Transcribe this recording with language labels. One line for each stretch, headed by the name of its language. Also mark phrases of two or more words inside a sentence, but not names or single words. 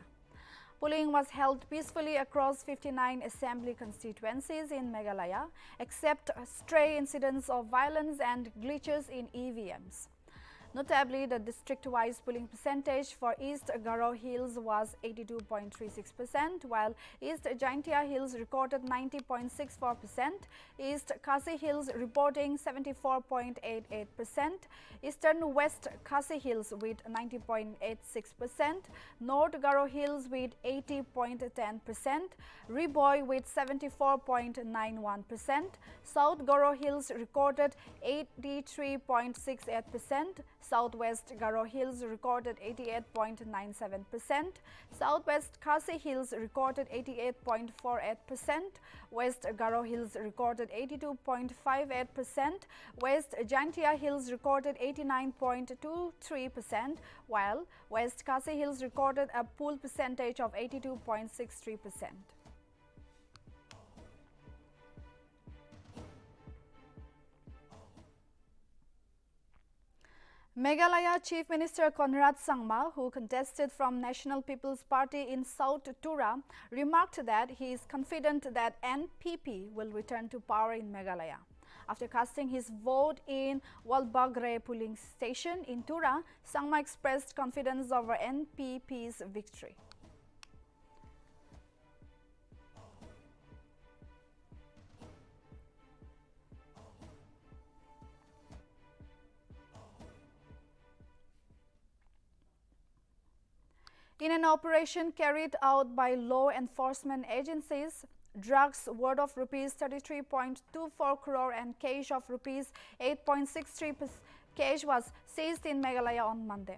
English: Polling was held peacefully across 59 assembly constituencies in Meghalaya, except stray incidents of violence and glitches in EVMs. Notably, the district-wise polling percentage for East Garo Hills was 82.36%, while East Jaintia Hills recorded 90.64%, East Khasi Hills reporting 74.88%, Eastern West Khasi Hills with 90.86%, North Garo Hills with 80.10%, Riboy with 74.91%, South Garo Hills recorded 83.68%, Southwest Garo Hills recorded 88.97%, Southwest Khasi Hills recorded 88.48%, West Garo Hills recorded 82.58%, West Jaintia Hills recorded 89.23%, while West Khasi Hills recorded a poll percentage of 82.63%. Meghalaya Chief Minister Conrad Sangma, who contested from National People's Party in South Tura, remarked that he is confident that NPP will return to power in Meghalaya. After casting his vote in Walbagre polling station in Tura, Sangma expressed confidence over NPP's victory. In an operation carried out by law enforcement agencies, drugs worth of rupees 33.24 crore and cash of rupees 8.63 cash was seized in Meghalaya on Monday.